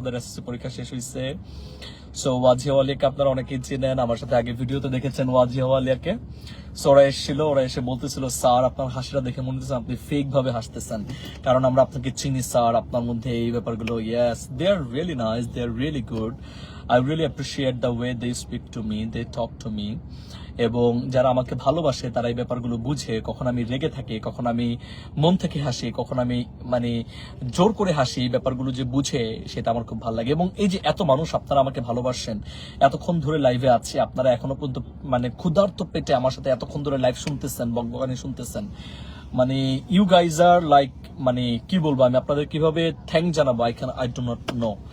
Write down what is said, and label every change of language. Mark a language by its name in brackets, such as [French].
[Bangla] ওদের এসএসসি পরীক্ষা শেষ হয়েছে। সো ওয়াজিয়া ওয়ালিয়াকে আপনারা অনেকেই চিনেন, আমার সাথে আগে ভিডিওতে দেখেছেন ওয়াজিয়া ওয়ালিয়াকে। সো ওরা এসেছিল, ওরা এসে বলতেছিল, স্যার আপনার হাসিটা দেখে মনে হচ্ছে আপনি ফেক ভাবে হাসতেছেন, কারণ আমরা আপনাকে চিনি স্যার, আপনার মধ্যে এই ব্যাপারগুলো। [English] Yes, they are really nice, they are really good. I really appreciate the way they speak to me, they talk to me. [Bangla] এবং যারা আমাকে ভালোবাসে তারা এই ব্যাপারগুলো বুঝে, কখন আমি রেগে থাকি, কখন আমি মন থেকে হাসি, কখন আমি মানে জোর করে হাসি, এই ব্যাপারগুলো যে বুঝে সেটা আমার খুব ভালো লাগে। এবং এই যে এত মানুষ আপনারা আমাকে ভালোবাসেন, এতক্ষণ ধরে লাইভে আছি, আপনারা এখনো পর্যন্ত মানে ক্ষুধার্ত পেটে আমার সাথে এতক্ষণ ধরে লাইভ শুনতেছেন, বকবকানি শুনতেছেন, মানে [English] you guys are like, [Bangla] মানে কি বলবো আমি আপনাদের কিভাবে থ্যাংক জানাবো, [English] I do not know.